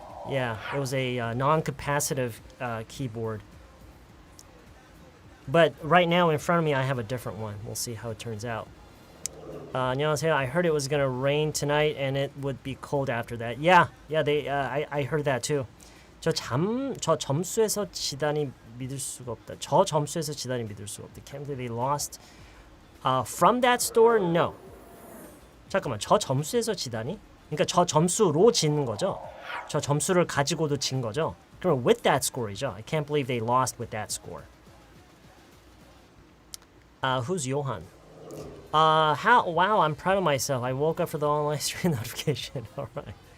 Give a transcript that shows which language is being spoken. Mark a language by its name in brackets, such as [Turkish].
[English] Yeah, it was a non-capacitive keyboard. But right now in front of me I have a different one. We'll see how it turns out. [Korean] 안녕하세요. [English] I heard it was going to rain tonight and it would be cold after that. Yeah, I heard that too. [Korean] 저 점수에서 지다니 믿을 수가 없다. 저 점수에서 지다니 믿을 수가 없다. [English] Can't believe they lost. From that store? No. [Korean] 잠깐만, 저 점수에서 지다니? 그러니까 저 점수로 지는 거죠? 저 점수를 가지고도 진 거죠? 그럼 [English] with that score이죠? I can't believe they lost with that score. Who's Johan? Wow, I'm proud of myself. I woke up for the online stream notification. All right.